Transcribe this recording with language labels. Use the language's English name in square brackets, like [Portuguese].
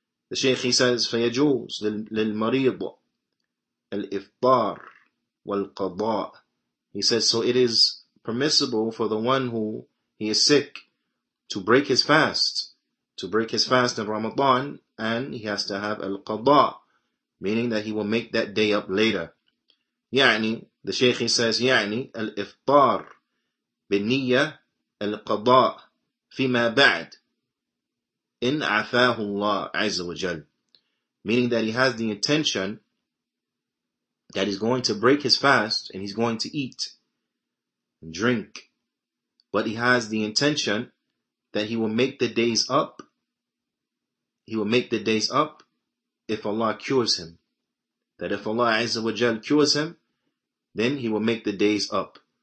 [English] The Shaykh, he says, [Arabic] فَيَجُوزُ لِلْمَرِيضِ الْإِفْطَارِ وَالْقَضَاءِ. [English] He says, so it is permissible for the one who he is sick to break his fast in Ramadan, and he has to have al-qada, meaning that he will make that day up later. [Arabic] يعني, [English] the Shaykh, he says, [Arabic] يعني الإفطار بالنية القضاء فيما بعد إن عفاه الله عز وجل. [English] Meaning that he has the intention that he's going to break his fast and he's going to eat and drink. But he has the intention that he will make the days up. He will make the days up if Allah cures him. That if Allah Azza wa Jal cures him, then he will make the days up.